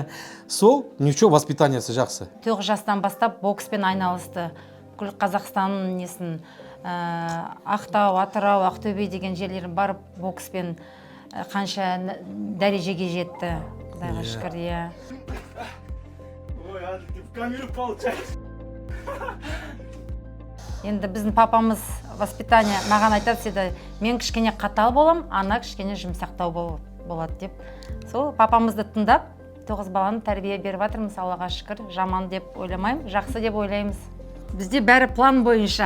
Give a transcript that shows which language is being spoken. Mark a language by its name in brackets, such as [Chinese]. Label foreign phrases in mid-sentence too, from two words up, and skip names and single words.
[Kazakh] Сол, ничего, воспитаниясы жақсы. 9 жастан бастап бокспен айналысты. Бүкіл Қазақстанның несін, Ақтау, Атырау, Ақтөбе деген жерлерін барып бокспен қанша дәрежеге жетті. Құдайға шүкір, иә. Ой, [Russian] а ты в камеру получаешь. [Kazakh] Енді біздің папамыз воспитание маған айтады, седі, мен кішкене қатал болам, ана кішкене жұмсақтау болады деп. Сол папамызды тыңдап, 9 баланы тәрбие беріп жатырмыз, Аллаға шүкір. Жаман деп ойламаймын, жақсы деп ойлаймыз. Бізде бәрі план бойынша.